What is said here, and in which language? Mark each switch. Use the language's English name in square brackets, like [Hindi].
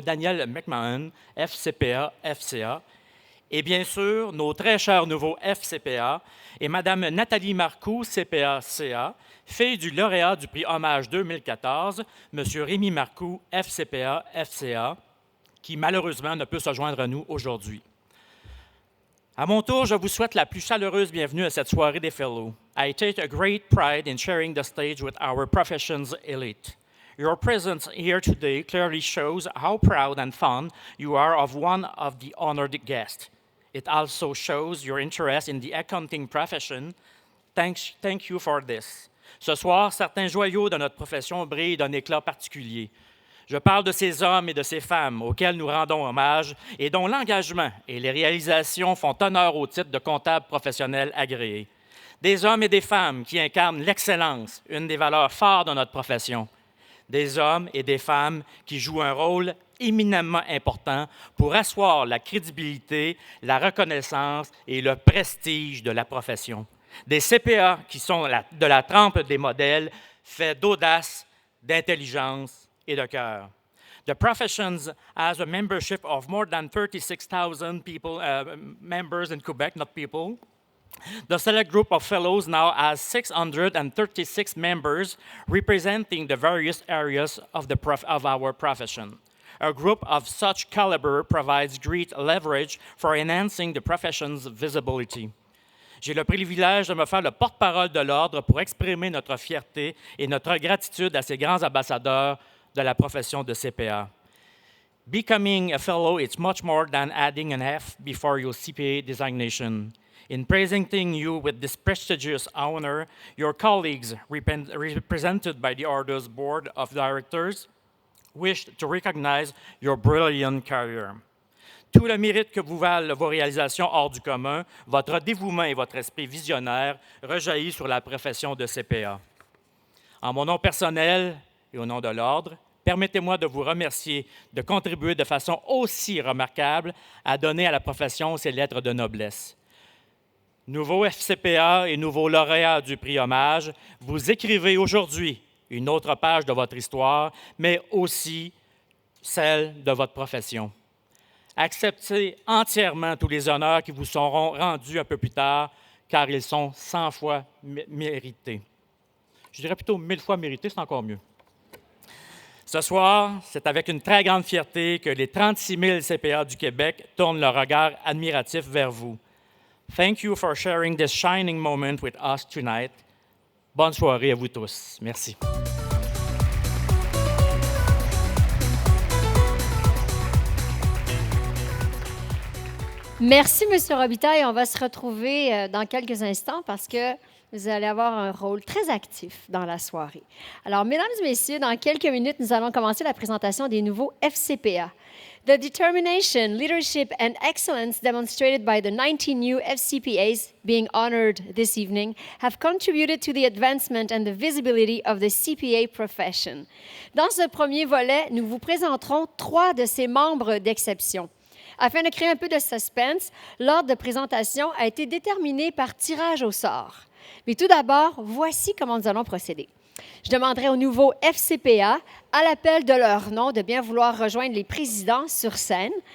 [French] Daniel McMahon, FCPA, FCA, et bien sûr, nos très chers nouveaux FCPA et Mme Nathalie Marcoux, CPA-CA, fille du lauréat du prix Hommage 2014, M. Rémi Marcoux, FCPA-FCA, qui malheureusement ne peut se joindre à nous aujourd'hui. À mon tour, je vous souhaite la plus chaleureuse bienvenue à cette soirée des Fellows. [English] I take a great pride in sharing the stage with our profession's elite. Your presence here today clearly shows how proud and fond you are of one of the honored guests. It also shows your interest in the accounting profession. Thank you for this. [French] Ce soir, certains joyaux de notre profession brillent d'un éclat particulier. Je parle de ces hommes et de ces femmes auxquels nous rendons hommage et dont l'engagement et les réalisations font honneur au titre de comptable professionnel agréé. Des hommes et des femmes qui incarnent l'excellence, une des valeurs fortes de notre profession. Des hommes et des femmes qui jouent un rôle éminemment important pour asseoir la crédibilité, la reconnaissance et le prestige de la profession. Des CPA qui sont de la trempe des modèles, faits d'audace, d'intelligence et de cœur. [English] The profession has a membership of more than 36,000 people, members in Quebec, not people. The select group of fellows now has 636 members representing the various areas of our profession. A group of such caliber provides great leverage for enhancing the profession's visibility. [French] J'ai le privilège de me faire le porte-parole de l'Ordre pour exprimer notre fierté et notre gratitude à ces grands ambassadeurs de la profession de CPA. [English] Becoming a fellow is much more than adding an F before your CPA designation. In presenting you with this prestigious honor, your colleagues, represented by the Order's Board of Directors, wish to recognize your brilliant career. [French] Tout le mérite que vous valent vos réalisations hors du commun, votre dévouement et votre esprit visionnaire rejaillit sur la profession de CPA. En mon nom personnel et au nom de l'Ordre, permettez-moi de vous remercier de contribuer de façon aussi remarquable à donner à la profession ses lettres de noblesse. Nouveau FCPA et nouveau lauréat du prix Hommage, vous écrivez aujourd'hui une autre page de votre histoire, mais aussi celle de votre profession. Acceptez entièrement tous les honneurs qui vous seront rendus un peu plus tard, car ils sont 100 fois mérités. Je dirais plutôt 1000 fois mérités, c'est encore mieux. Ce soir, c'est avec une très grande fierté que les 36 000 CPA du Québec tournent leur regard admiratif vers vous. [English] Thank you for sharing this shining moment with us tonight. [French] Bonne soirée à vous tous. Merci. Merci, M. Robitaille. On va se retrouver dans quelques instants parce que vous allez avoir un rôle très actif dans la soirée. Alors, mesdames et messieurs, dans quelques minutes, nous allons commencer la présentation des nouveaux FCPA. [English] The determination, leadership, and excellence demonstrated by the 19 new FCPAs being honored this evening have contributed to the advancement and the visibility of the CPA profession. [French] Dans ce premier volet, nous vous présenterons 3 de ces membres d'exception. Afin de créer un peu de suspense, l'ordre de présentation a été déterminé par tirage au sort. Mais tout d'abord, voici comment nous allons procéder. Je demanderai aux nouveaux FCPA, à l'appel de leur nom, de bien vouloir rejoindre les présidents sur scène.